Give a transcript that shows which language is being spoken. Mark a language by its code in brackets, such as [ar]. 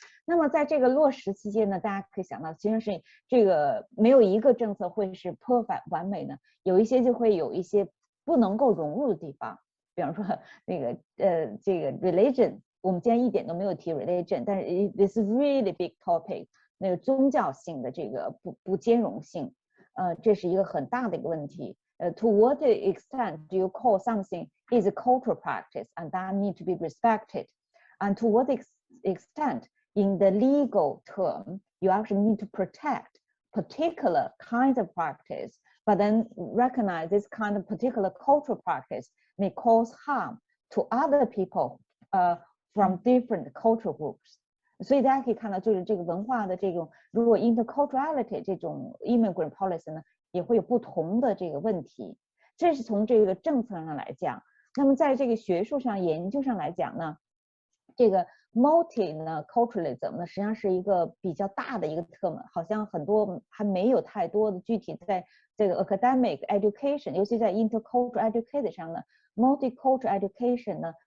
[zh] 那么在这个落实期间呢，大家可以想到，其实是这个没有一个政策会是 perfect 完美的，有一些就会有一些不能够融入的地方，比方说那个这个 religion。我们今天一点都没有提 religion， 但是 [en] this is really big topic， [zh] 那个宗教性的这个不兼容性，这是一个很大的一个问题。 [en] To what extent do you call something is a cultural practice and that need to be respected? And to what extent in the legal term you actually need to protect particular kinds of practice, but then recognize this kind of particular cultural practice may cause harm to other people from different cultural groups。 [zh] 所以大家可以看到，就是这个文化的这种，如果 interculturality 这种 immigrant policy 呢，也会有不同的这个问题。这是从这个政策上来讲。那么在这个学术上研究上来讲呢，这个 multi 呢 culturalism 呢，实际上是一个比较大的一个 term， 好像很多还没有太多的具体在这个 academic education， 尤其在 intercultural education 上呢 ，multicultural education 呢。